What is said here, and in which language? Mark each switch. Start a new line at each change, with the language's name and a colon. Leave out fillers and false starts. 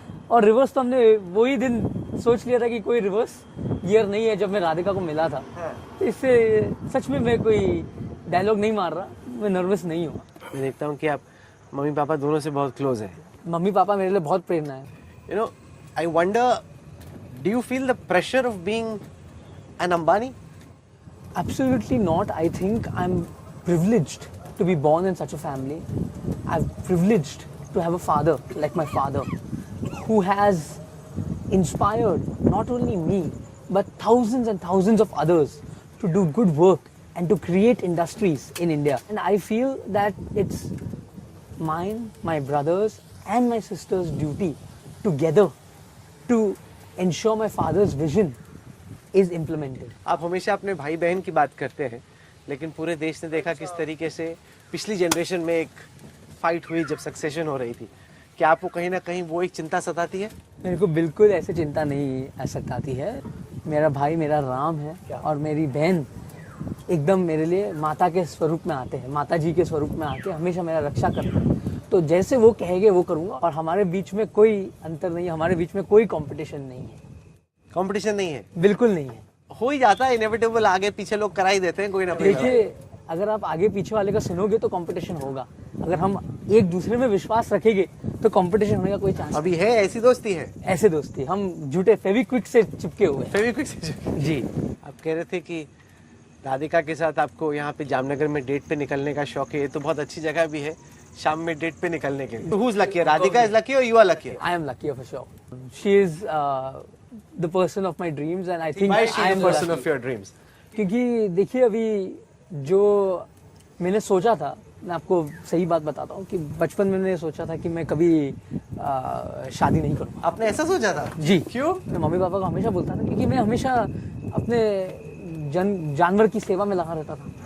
Hindi: और रिवर्स तो हमने वही दिन सोच लिया था कि कोई रिवर्स ईयर नहीं है जब मैं राधिका को मिला था। इससे सच में मैं कोई डायलॉग नहीं मार रहा, मैं नर्वस नहीं हूँ। मैं देखता हूँ कि आप मम्मी पापा दोनों से बहुत क्लोज हैं। मम्मी पापा मेरे लिए बहुत प्रेरणा है।
English: You know, I wonder, do you feel the pressure of being an Ambani? Absolutely not. I think I'm privileged to be born in such a family. I'm privileged to have a father like my father, who has inspired not only me but thousands and thousands of others to do good work and to create industries in India. And I feel that it's mine, my brothers and my sister's duty together to ensure my father's vision is implemented.
Hindi: आप हमेशा अपने भाई बहन की बात करते हैं, लेकिन पूरे देश ने देखा किस तरीके से पिछली जनरेशन में एक फाइट हुई जब सक्सेशन हो रही थी। क्या आपको कहीं ना कहीं वो एक चिंता सताती है? मेरे को बिल्कुल ऐसे चिंता नहीं सताती है। मेरा भाई मेरा राम है और मेरी बहन एकदम मेरे लिए माता के स्वरूप में आते हैं, माता जी के स्वरूप में आके हमेशा मेरा रक्षा करते हैं। तो जैसे वो कहेंगे वो करूँगा, और हमारे बीच में कोई अंतर नहीं है, हमारे बीच में कोई कंपटीशन नहीं है। कंपटीशन नहीं है? बिल्कुल नहीं है। हो ही जाता है, इनएविटेबल, आगे पीछे लोग करा ही देते हैं कोई ना कोई। देखिए, अगर आप आगे पीछे वाले का सुनोगे तो कंपटीशन होगा। अगर हम एक दूसरे में विश्वास रखेंगे तो कंपटीशन होने का कोई चांस अभी है? ऐसी दोस्ती है? ऐसे दोस्ती, हम झूठे फेविक्विक से चिपके हुए। फेविक्विक से? जी। आप कह रहे थे कि राधिका के साथ आपको यहाँ पे जामनगर में डेट पे निकलने का शौक है। ये तो बहुत अच्छी जगह भी है शाम में डेट पे निकलने के लिए।
English: So who's lucky? Radhika is lucky or you are lucky? I am lucky for sure. She is the person of my dreams and I think Why is she I am the person lucky. of your dreams?
Hindi: क्योंकि देखिए, अभी जो मैंने सोचा था, मैं आपको सही बात बताता हूँ कि बचपन में मैंने सोचा था कि मैं कभी शादी नहीं करूँगा। आपने ऐसा सोचा था? जी। क्यों? मैं मम्मी पापा को हमेशा बोलता था, क्योंकि मैं हमेशा अपने जानवर की सेवा में लगा रहता था।